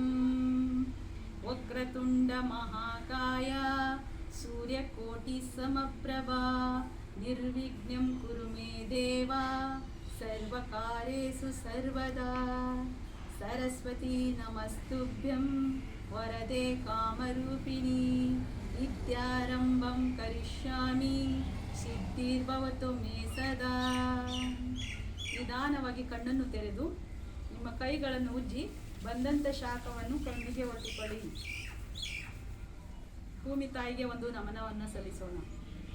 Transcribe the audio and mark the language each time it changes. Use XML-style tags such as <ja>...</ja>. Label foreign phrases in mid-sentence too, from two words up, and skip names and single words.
<sa>वक्रतुण्डमहाकाय सूर्यकोटिसमप्रभा निर्विघ्नं कुरु मे देव सर्वकार्येषु सर्वदा सरस्वती नमस्तुभ्यं वरदे कामरूपिणी विद्यारंभं करिष्यामि ಸಿದ್ಧಿರ್ಭವತು ಮೇ ಸದಾ.</sa> <kn>ನಿಧಾನವಾಗಿ ಕಣ್ಣನ್ನು ತೆರೆದು ನಿಮ್ಮ ಕೈಗಳನ್ನು ಉಜ್ಜಿ ಬಂದಂಥ ಶಾಖವನ್ನು ಕಣ್ಣಿಗೆ ಒತ್ತಿಕೊಳ್ಳಿ. ಭೂಮಿ ತಾಯಿಗೆ ಒಂದು ನಮನವನ್ನು ಸಲ್ಲಿಸೋಣ.</kn>